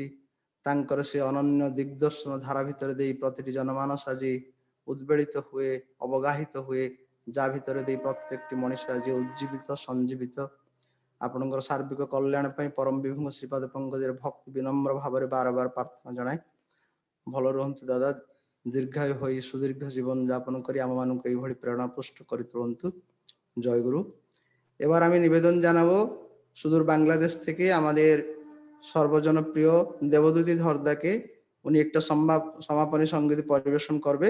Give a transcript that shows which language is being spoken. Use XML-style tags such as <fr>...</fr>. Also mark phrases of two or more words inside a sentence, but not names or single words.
<or>ତାଙ୍କର ସେ ଅନନ୍ୟ ଦିଗ୍ଦର୍ଶନ ଧାରା ଭିତରେ ଦେଇ ପ୍ରତିଟି ଜନମାନସ ଆଜି ଉଦ୍ବେଳିତ ହୁଏ, ଅବଗାହିତ ହୁଏ, ଯାହା ଭିତରେ ଦେଇ ପ୍ରତ୍ୟେକଟି ମଣିଷ ଆଜି ଉଜ୍ଜୀବିତ ସଞ୍ଜୀବିତ। ଆପଣଙ୍କର ସାର୍ବିକ କଲ୍ୟାଣ ପାଇଁ ପରମ ବିଭୁଙ୍କ ଶ୍ରୀପାଦ ପଙ୍କଜରେ ଭକ୍ତି ବିନମ୍ର ଭାବରେ ବାର ବାର ପ୍ରାର୍ଥନା ଜଣାଏ। ଭଲ ରୁହନ୍ତୁ ଦାଦା,</or> <bn>দীর্ঘায়ু হয়ে সুদীর্ঘ জীবন যাপন করে আমাମାନଙ୍କୁ এইভাবে প্রেরণা পুষ্ট করে তুলন্তু। জয় গুরু। এবার আমি নিবেদন জানাবো সুদূর বাংলাদেশ থেকে আমাদের সর্বজনপ্রিয় দেবদূতি ধরদাকে। উনি একটা সমাপনী সঙ্গীত পরিবেশন করবে।</bn>